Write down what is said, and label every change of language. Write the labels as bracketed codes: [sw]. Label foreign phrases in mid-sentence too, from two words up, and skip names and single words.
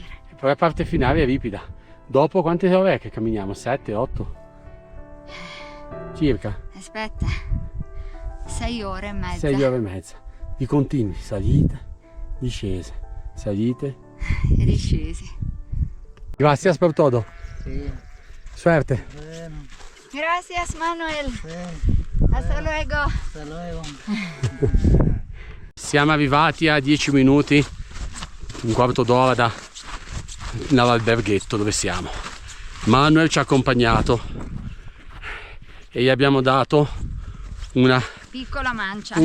[it] e poi la parte finale è ripida. Dopo quante ore è che camminiamo? 7, 8? Circa. Aspetta. 6 ore e mezza. 6 ore e mezza. Di continui, salite, discese, salite E discesi. [es] Gracias por todo. Sí, Suerte. bueno, Gracias, Manuel. sí, Hasta luego. hasta luego. [it] Siamo arrivati a 10 minuti, un quarto d'ora dall'alberghetto dove siamo. Manuel ci ha accompagnato e gli abbiamo dato una Piccola mancia.